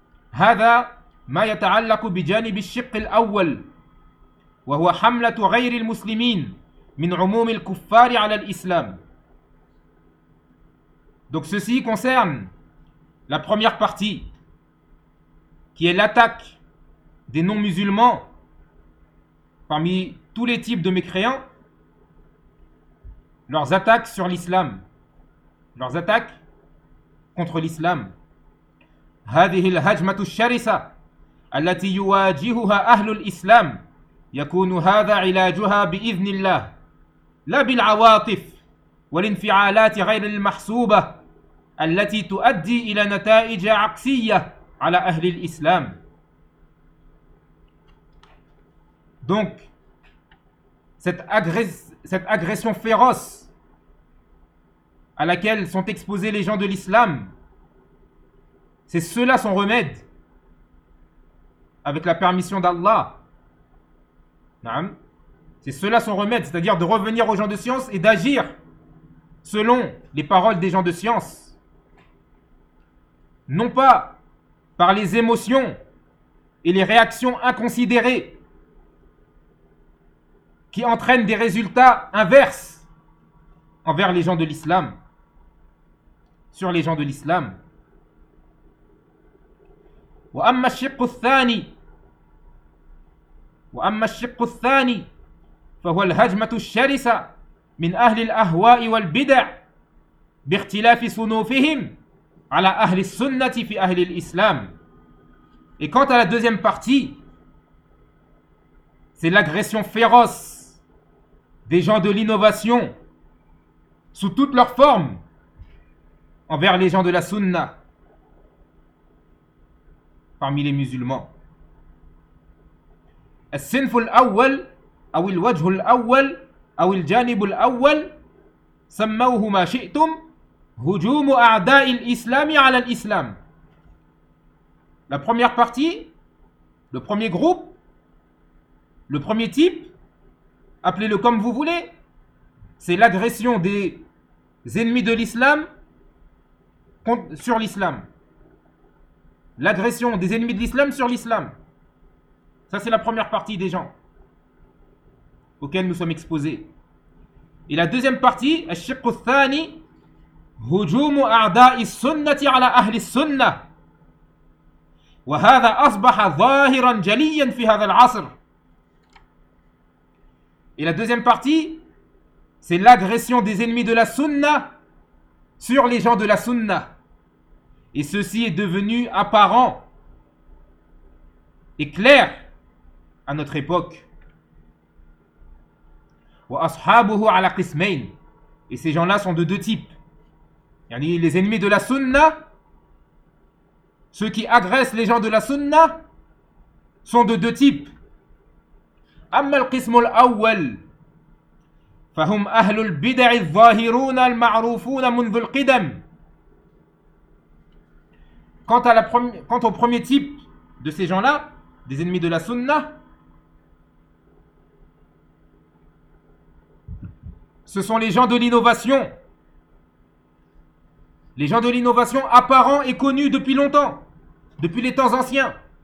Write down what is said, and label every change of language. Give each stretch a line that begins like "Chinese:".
Arabic: هذا ما يتعلق بجانب الشق الأول وهو حملة غير المسلمين من عموم الكفار على الإسلام.
French: Donc ceci concerne la première partie, qui est l'attaque des non-musulmans parmi tous les types de mécréants, leurs attaques sur l'islam, leurs attaques contre l'islam.
Arabic: هذه الهجمة الشرسة التي يواجهها أهل الإسلام يكون هذا علاجها بإذن الله لا بالعواطف والانفعالات غير المحسوبة التي تؤدي إلى نتائج عكسية على أهل الإسلام.
French: Donc, cette agression féroce à laquelle sont exposés les gens de l'islam, c'est cela son remède, avec la permission d'Allah. C'est cela son remède, c'est-à-dire de revenir aux gens de science et d'agir selon les paroles des gens de science. Non pas par les émotions et les réactions inconsidérées qui entraînent des résultats inverses envers les gens de l'islam, sur les gens de l'islam.
Arabic: وأما الشق الثاني وأما الشق الثاني فهو الهجمة الشرسة من أهل الأهواء والبدع باختلاف صنوفهم على أهل السنة في أهل الإسلام.
French: Et quant à la deuxième partie, c'est l'agression féroce des gens de l'innovation sous toutes leurs formes envers les gens de la sunna parmi les musulmans.
Arabic: الصنف الأول أو الوجه الأول أو الجانب الأول سموه ما شئتم هجوم أعداء الإسلام على الإسلام.
French: La première partie, le premier groupe, le premier type, appelez-le comme vous voulez, c'est l'agression des ennemis de l'islam sur l'islam. L'agression des ennemis de l'islam sur l'islam. Ça, c'est la première partie des gens auxquels nous sommes exposés. Et la deuxième partie,
Arabic: الشق الثاني, هجوم أعداء السنة على أهل السنة. وهذا أصبح ظاهرا جليا في هذا العصر.
French: Et la deuxième partie, c'est l'agression des ennemis de la sunna sur les gens de la sunna. Et ceci est devenu apparent et clair à notre époque.
Arabic: وأصحابه على قسمين.
French: Et ces gens-là sont de deux types. Yani les ennemis de la sunna, ceux qui agressent les gens de la sunna, sont de deux types.
Arabic: أما القسم الأول فهم أهل البدع الظاهرون المعروفون منذ القدم.
French: Quant au premier type de ces gens-là, des ennemis de la sunna, ce sont les gens de l'innovation. Les gens de l'innovation apparents et connus depuis longtemps, depuis les temps anciens.